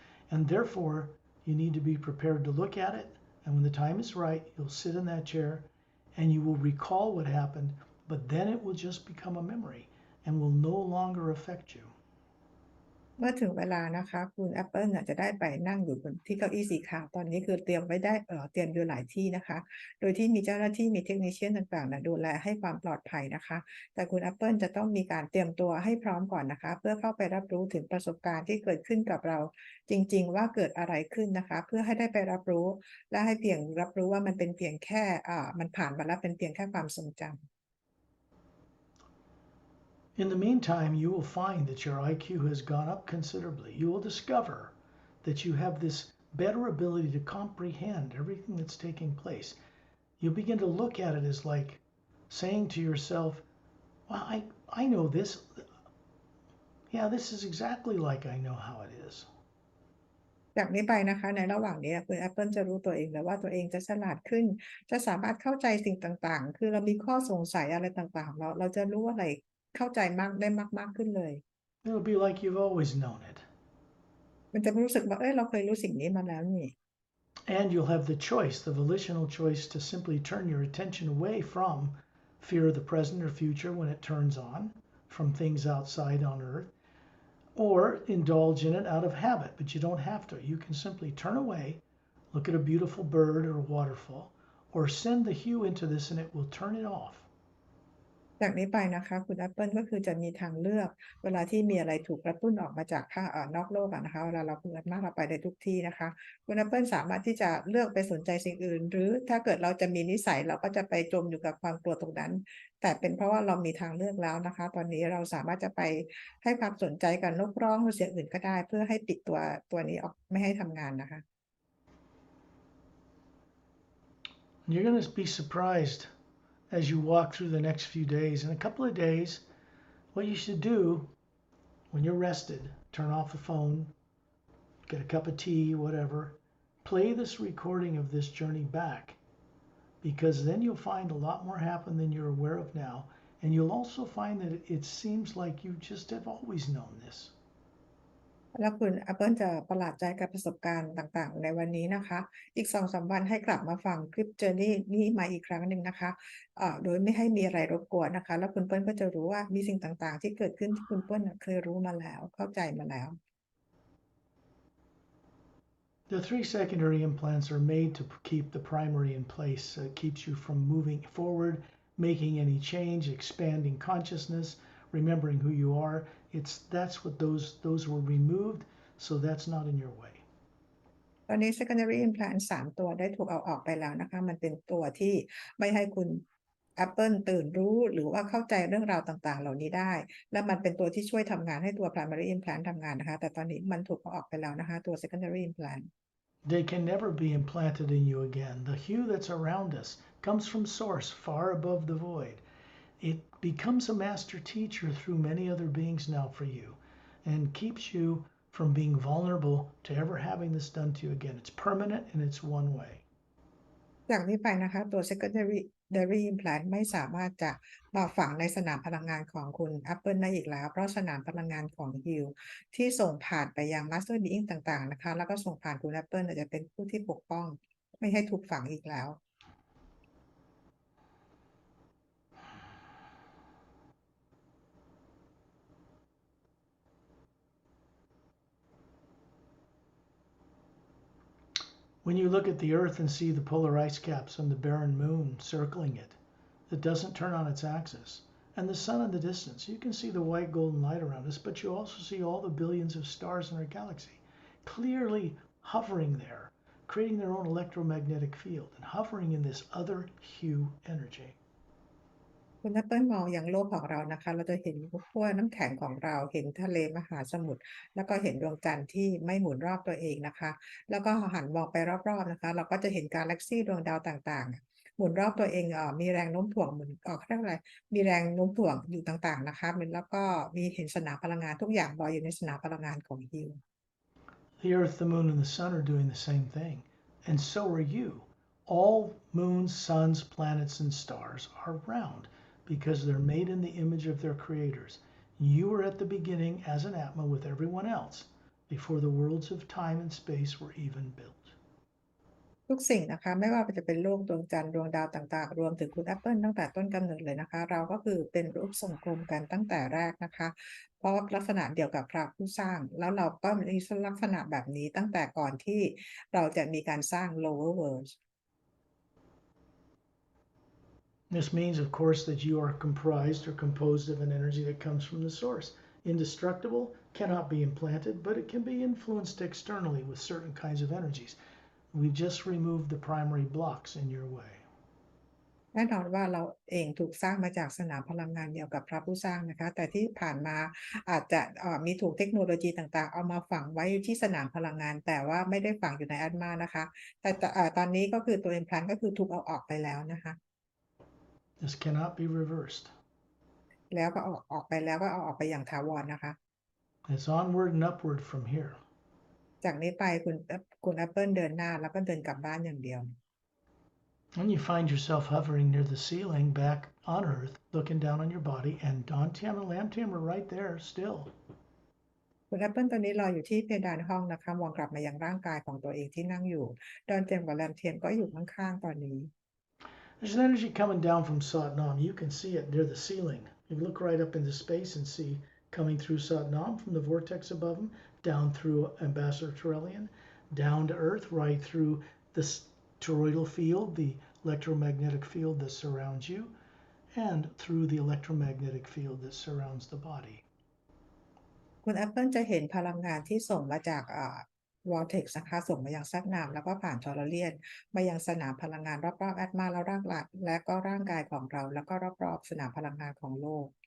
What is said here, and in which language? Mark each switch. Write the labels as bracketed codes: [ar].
[en] And therefore, you need to be prepared to look at it. And when the time is right, you'll sit in that chair and you will recall what happened, but then it will just become a memory and will no longer affect you. [th] เมื่อถึงเวลานะคะคุณแอปเปิลจะได้ไปนั่งอยู่บนที่เก้าอี้สีขาวตอนนี้คือเตรียมไว้ได้เตรียมอยู่หลายที่นะคะโดยที่มีเจ้าหน้าที่มีเทคนิคเชียนต่างๆดูแลให้ความปลอดภัยนะคะแต่คุณแอปเปิลจะต้องมีการเตรียมตัวให้พร้อมก่อนนะคะเพื่อเข้าไปรับรู้ถึงประสบการณ์ที่เกิดขึ้นกับเราจริงๆว่าเกิดอะไรขึ้นนะคะเพื่อให้ได้ไปรับรู้และให้เพียงรับรู้ว่ามันเป็นเพียงแค่มันผ่านมาแล้วเป็นเพียงแค่ความทรงจำ [en] In the meantime, you will find that your IQ has gone up considerably. You will discover that you have this better ability to comprehend everything that's taking place. You'll begin to look at it as like saying to yourself, well, I know this. Yeah, this is exactly like I know how it is. [th] จากนี้ไปนะคะในระหว่างนี้คุณแอปเปิลจะรู้ตัวเองเลยว่าตัวเองจะฉลาดขึ้นจะสามารถเข้าใจสิ่งต่างๆคือเรามีข้อสงสัยอะไรต่างๆเราจะรู้อะไรเข้าใจมากได้มากๆขึ้นเลย [en] It'll be like you've always known it. [th] มันจะรู้สึกว่าเราเคยรู้สิ่งนี้มาแล้วนี่ [en] And you'll have the choice, the volitional choice, to simply turn your attention away from fear of the present or future when it turns on, from things outside on earth, or indulge in it out of habit. But you don't have to. You can simply turn away, look at a beautiful bird or a waterfall, or send the hue into this and it will turn it off. [th] จากนี้ไปนะคะคุณแอปเปิลก็คือจะมีทางเลือกเวลาที่มีอะไรถูกกระตุ้นออกมาจากข้างนอกโลกนะคะเวลาเราเปิดมากเราไปได้ทุกที่นะคะคุณแอปเปิลสามารถที่จะเลือกไปสนใจสิ่งอื่นหรือถ้าเกิดเราจะมีนิสัยเราก็จะไปจมอยู่กับความกลัวตรงนั้นแต่เป็นเพราะว่าเรามีทางเลือกแล้วนะคะตอนนี้เราสามารถจะไปให้ความสนใจกับนกร้องหรือเสียงอื่นก็ได้เพื่อให้ปิดตัวนี้ออกไม่ให้ทำงานนะคะ [en] You're going to be surprised as you walk through the next few days. In a couple of days, what you should do when you're rested, turn off the phone, get a cup of tea, whatever, play this recording of this journey back, because then you'll find a lot more happen than you're aware of now. And you'll also find that it seems like you just have always known this. [th] แล้วคุณแอปเปิลจะประหลาดใจกับประสบการณ์ต่างๆในวันนี้นะคะอีก2-3วันให้กลับมาฟังคลิป Journey นี้มาอีกครั้งหนึ่งนะคะโดยไม่ให้มีอะไรรบกวนนะคะแล้วคุณเปิ้ลก็จะรู้ว่ามีสิ่งต่างๆที่เกิดขึ้นที่คุณเปิ้ลเคยรู้มาแล้วเข้าใจมาแล้ว [en] The 3 secondary implants are made to keep the primary in place. So it keeps you from moving forward, making any change, expanding consciousness, remembering who you are. That's what those were removed, so that's not in your way. [th] ตอนนี้ secondary implant 3 ตัวได้ถูกเอาออกไปแล้วนะคะมันเป็นตัวที่ไม่ให้คุณแอปเปิลตื่นรู้หรือว่าเข้าใจเรื่องราวต่างๆเหล่านี้ได้และมันเป็นตัวที่ช่วยทำงานให้ตัว primary implant ทำงานนะคะแต่ตอนนี้มันถูกเอาออกไปแล้วนะคะตัว secondary implant [en] They can never be implanted in you again. The hue that's around us comes from source far above the void. It becomes a master teacher through many other beings now for you and keeps you from being vulnerable to ever having this done to you again. It's permanent and it's one way. [th] จากนี้ไปนะคะตัว secondary implant ไม่สามารถจะมาฝังในสนามพลังงานของคุณ Apple ได้อีกแล้วเพราะสนามพลังงานของ Hill ที่ส่งผ่านไปยัง Master Being ต่างๆนะคะแล้วก็ส่งผ่านคุณ Apple จะเป็นผู้ที่ปกป้องไม่ให้ถูกฝังอีกแล้ว [en] When you look at the Earth and see the polar ice caps and the barren moon circling it, that doesn't turn on its axis, and the sun in the distance, you can see the white golden light around us, but you also see all the billions of stars in our galaxy clearly hovering there, creating their own electromagnetic field and hovering in this other hue energy. [th] คุณแอปเปิลมองอย่างโลกของเรานะคะเราจะเห็นขั้วน้ำแข็งของเราเห็นทะเลมหาสมุทรแล้วก็เห็นดวงจันทร์ที่ไม่หมุนรอบตัวเองนะคะแล้วก็หันมองไปรอบๆนะคะเราก็จะเห็นกาแล็กซีดวงดาวต่างๆหมุนรอบตัวเองมีแรงโน้มถ่วงเหมือนเขาเรียกอะไรมีแรงโน้มถ่วงอยู่ต่างๆนะคะแล้วก็มีเห็นสนามพลังงานทุกอย่างลอยอยู่ในสนามพลังงานของฮิว [en] The Earth, the Moon, and the Sun are doing the same thing, and so are you. All moons, suns, planets, and stars are round because they're made in the image of their creators. You were at the beginning as an Atma with everyone else before the worlds of time and space were even built. [th] ทุกสิ่งนะคะไม่ว่าจะเป็นโลกดวงจันทร์ดวงดาวต่างๆรวมถึงคุณแอปเปิลตั้งแต่ต้นกำเนิดเลยนะคะเราก็คือเป็นรูปทรงกลมกันตั้งแต่แรกนะคะเพราะลักษณะเดียวกับพระผู้สร้างแล้วเราก็มีลักษณะแบบนี้ตั้งแต่ก่อนที่เราจะมีการสร้าง lower world [en] This means, of course, that you are comprised or composed of an energy that comes from the source. Indestructible, cannot be implanted, but it can be influenced externally with certain kinds of energies. We've just removed the primary blocks in your way. [th] แน่นอนว่าเราเองถูกสร้างมาจากสนามพลังงานเดียวกับพระผู้สร้างนะคะแต่ที่ผ่านมาอาจจะมีถูกเทคโนโลยีต่างๆเอามาฝังไว้ที่สนามพลังงานแต่ว่าไม่ได้ฝังอยู่ในอัตมานะคะแต่ตอนนี้ก็คือตัว implant ก็คือถูกเอาออกไปแล้วนะคะ [en] This cannot be reversed. [th] แล้วก็ออกไปแล้วก็เอาออกไปอย่างถาวรนะคะ [en] It's onward and upward from here. [th] จากนี้ไปคุณแอปเปิลเดินหน้าแล้วก็เดินกลับบ้านอย่างเดียว [en] And you find yourself hovering near the ceiling back on Earth, looking down on your body, and Dawn Tam and Lamb Tam are right there still. [th] คุณแอปเปิลตอนนี้รออยู่ที่เพดานห้องนะคะมองกลับมายังร่างกายของตัวเองที่นั่งอยู่ดอนเจมกับแรมเทียนก็อยู่ข้างๆตอนนี้ [en] There's an energy coming down from Satnam. You can see it near the ceiling. You look right up into space and see coming through Satnam from the vortex above him, down through Ambassador Trillian, down to Earth, right through the toroidal field, the electromagnetic field that surrounds you, and through the electromagnetic field that surrounds the body. [th] คุณแอปเปิลจะเห็นพลังงานที่ส่งมาจากvortex นะคะส่งมายังซัดน้ำแล้วก็ผ่านทอร์เรียนมายังสนามพลังงานรอบๆแอตมาแล้วและก็ร่างกายของเราแล้วก็รอบๆสนามพลังงานของโลก